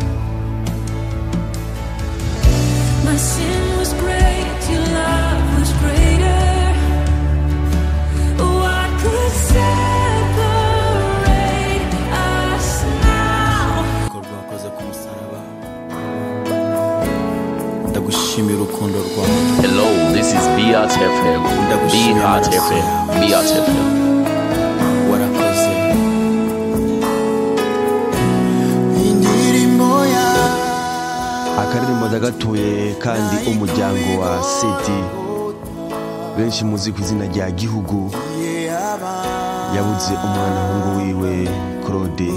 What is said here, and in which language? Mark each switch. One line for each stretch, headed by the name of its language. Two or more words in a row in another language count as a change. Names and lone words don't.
English: My sin was great, your love was greater. What could separate us now?
Rundi: Wakoze ku musaraba, ndagushimira urukundo rwawe.
English: Hello, this is Beat FM. Beat FM. Beat FM.
Rundi: Warakoze indirimbo ya Akaririmbo ndagatuye kandi umuryango wa Seti, benshi muzi ku izina rya Gihugu, yabuze umwana hungu wiwe Claude.